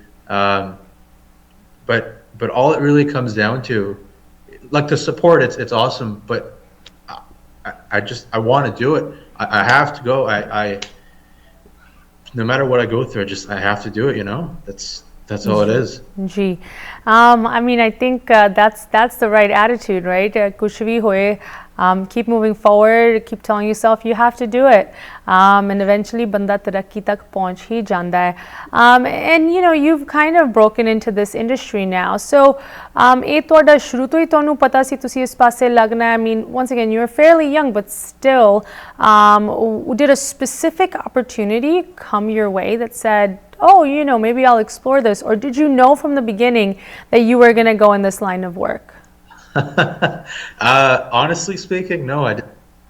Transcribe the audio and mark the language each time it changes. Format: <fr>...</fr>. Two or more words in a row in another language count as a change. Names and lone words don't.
<en>But all it really comes down to, like, the support. It's awesome, but I want to do it. I have to go. I no matter what I go through, I have to do it. You know, that's all it is. Gee, I mean, I think that's the right attitude, right?</en> <pa>ਕੁਝ ਭੀ ਹੋਏ,</pa> <en>keep moving forward. Keep telling yourself you have to do it, and eventually,</en> <pa>ਬੰਦਾ ਤਰੱਕੀ ਤੱਕ ਪਹੁੰਚ ਹੀ ਜਾਂਦਾ ਹੈ.</pa> <en>And you know, you've kind of broken into this industry now. So,</en> <pa>ਇਹ ਤੁਹਾਡਾ ਸ਼ੁਰੂ ਤੋਂ ਹੀ ਤੁਹਾਨੂੰ ਪਤਾ ਸੀ ਤੁਸੀਂ ਇਸ ਪਾਸੇ ਲੱਗਣਾ ਹੈ?</pa> <en>I mean, once again, you're fairly young, but still, did a specific opportunity come your way that said, oh, you know, maybe I'll explore this? Or did you know from the beginning that you were going to go in this line of work? Honestly speaking, no, I didn't.</en>